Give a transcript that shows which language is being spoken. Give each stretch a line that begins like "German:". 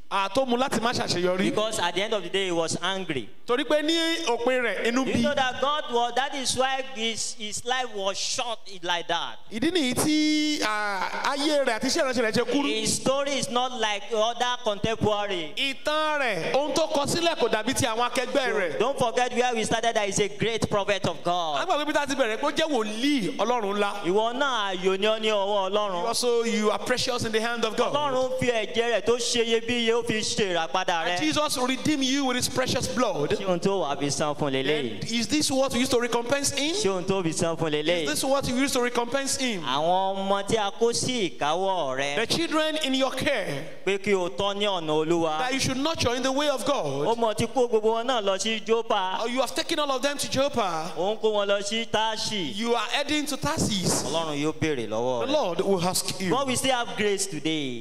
Yoruba: Tó mú láti má ṣàṣeyọrí.
English: Because at the end of the day, he was angry.
Yoruba: Torí pé ní òpin rẹ̀ inú
English: You
Yoruba: bí.
English: know that that is why his life was short like that.
Yoruba: Ìdí nìyí tí ayé rẹ̀ àti iṣẹ́ ìránṣẹ́ rẹ̀ ṣe kúrú.
English: His story is not like other contemporary.
Yoruba: Ìtàn rẹ̀, ohun tó kọ sílẹ̀ kò dàbí ti àwọn akẹgbẹ́ rẹ̀.
English: Don't forget where we started, that he's a great prophet of God.
Yoruba: Agbàgbé bí tá a ti bẹ̀rẹ̀ pé ó jẹ́ wòlíì Ọlọ́run ńlá. Ìwọ náà ayọ̀ ni ọ́ ní ọwọ́ Ọlọ́run.
English: Also, you are precious in the hand of God.
Yoruba: Ọlọ́run fi ẹ̀jẹ̀ rẹ̀ tó ṣe iyebíye ó fi ṣe ìràpadà rẹ̀.
English: Jesus redeemed you with his precious blood.
Yoruba: Ṣé ohun tó wà fi san fún leléyìí?
English: Is this what we used to recompense him?
Yoruba: Ṣé ohun tó fi san fún
English: Is
Yoruba: leléyìí?
English: this what you used to recompense him?
Yoruba: Àwọn ọmọ tí a kó sí ìkáwọ́ rẹ̀
English: The children in your care
Yoruba: pé kí o tọ́ ní ọ̀nà Olúwa.
English: that you should nurture in the way of
Yoruba: Ó
English: God.
Yoruba: mọ̀ tí kó gbogbo wọn náà lọ sí Jópa.
English: You have taken all of them to Joppa.
Yoruba: Ó ń kó wọn lọ sí Táṣì.
English: You are heading to Tarsus.
Yoruba: Ọlọ́run yóò béèrè lọ́wọ́
English: The Lord will ask you. But we still have grace today.